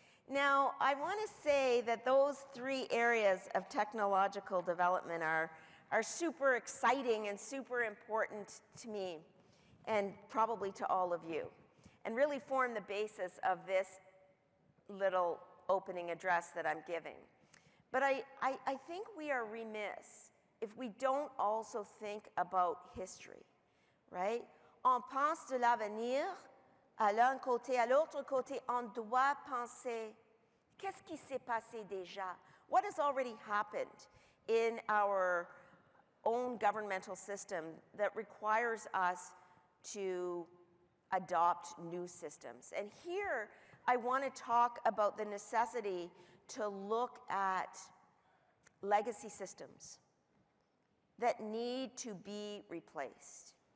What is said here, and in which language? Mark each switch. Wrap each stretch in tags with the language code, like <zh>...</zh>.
<en>Now, I want to say that those 3 areas of technological development are super exciting and super important to me, and probably to all of you, and really form the basis of this little opening address that I'm giving. But I think we are remiss if we don't also think about history, right?</en> <fr>On pense de l'avenir, à l'un côté, à l'autre côté, on doit penser, qu'est-ce qui s'est passé déjà?</fr> <en>What has already happened in our own governmental system that requires us to adopt new systems? And here, I want to talk about the necessity to look at legacy systems that need to be replaced.</en>